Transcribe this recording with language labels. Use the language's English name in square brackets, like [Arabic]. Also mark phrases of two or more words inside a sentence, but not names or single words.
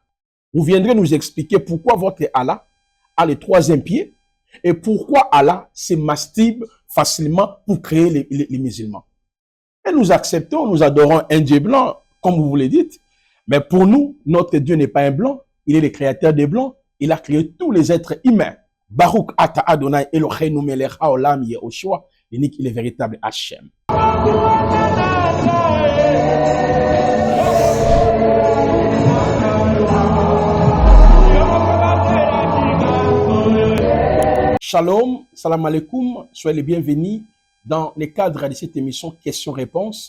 [French] Vous viendrez nous expliquer pourquoi votre Allah a le troisième pied et pourquoi Allah se masturbe facilement pour créer les musulmans. Et nous acceptons, nous adorons un Dieu blanc, comme vous le dites. Mais pour nous, notre Dieu n'est pas un blanc, il est le créateur des blancs. Il a créé tous les êtres humains. [Hebrew] ברוך אתה אדני אלהינו מלך העולם Yehoshua, [French] l'unique et le véritable Hachem. Shalom, [Arabic] سلام عليكم, [French] soyez les bienvenus dans le cadre de cette émission questions-réponses.